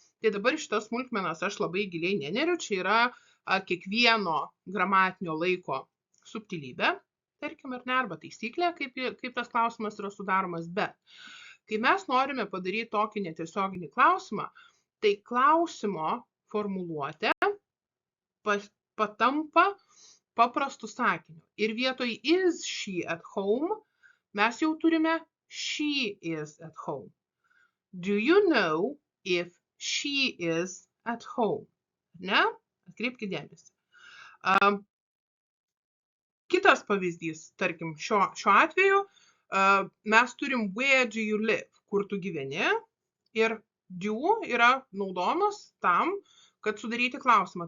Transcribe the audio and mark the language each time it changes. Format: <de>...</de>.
<lt>Tai dabar šitas smulkmenas aš labai giliai neneriu. Čia yra kiekvieno gramatinio laiko subtilybė, tarkim, ar ne, arba taisyklė, kaip tas klausimas yra sudaromas, bet kai mes norime padaryti tokį netiesioginį klausimą, tai klausimo formuluotė patampa paprastu sakiniu. Ir vietoj</lt> <en>is she at home,</en> <lt>mes jau turime</lt> <en>she is at home. Do you know if she is at home?</en> <lt>Ne? Atkreipkite dėmesį. Kitas pavyzdys, tarkim, šiuo atveju, mes turim</lt> <en>where do you live,</en> <lt>kur tu gyveni, ir do yra naudojamas tam, kad sudaryti klausimą.</lt>